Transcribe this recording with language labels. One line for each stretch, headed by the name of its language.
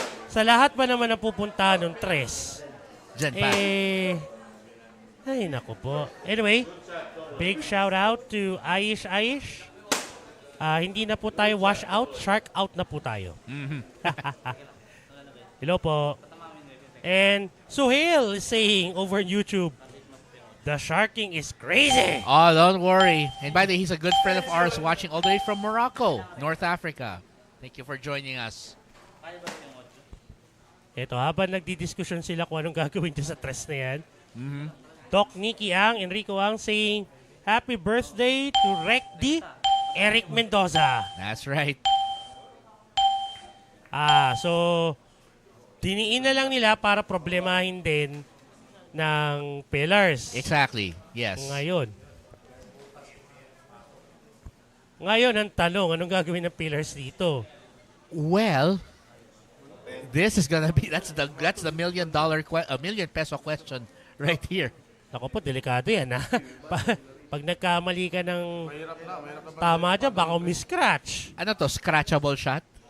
Filipino: Sa lahat ba naman na pupunta ng tres? Diyan pa. Ay, naku po.
English: Anyway, big shout out to Aish.
Filipino: Hindi na po tayo wash out, shark out na po tayo.
English: Hello po. And Suhail is saying over on YouTube, the sharking is crazy. Oh, don't worry. And by the way, he's a good friend of ours watching all the way from Morato, North Africa. Thank you for joining us.
Filipino: Ito, habang nagdidiskusyon sila kung anong gagawin dyan sa tres na yan, Doc Nicky Ang, Enrico Ang
English: saying, happy birthday to
Filipino: Rec D, Eric Mendoza.
English: That's right.
Filipino: So, diniin na lang nila para problemahin din ng Pillars.
English: Exactly, yes.
Filipino: Ngayon, ang tanong, anong gagawin ng Pillars dito?
English: Well, this is gonna be that's the $1 million $1 million peso question right here.
Filipino: Ako po, delikado yan, ha? Pag nagkamali ka ng tama dyan, baka miscratch. Ano to, scratchable shot?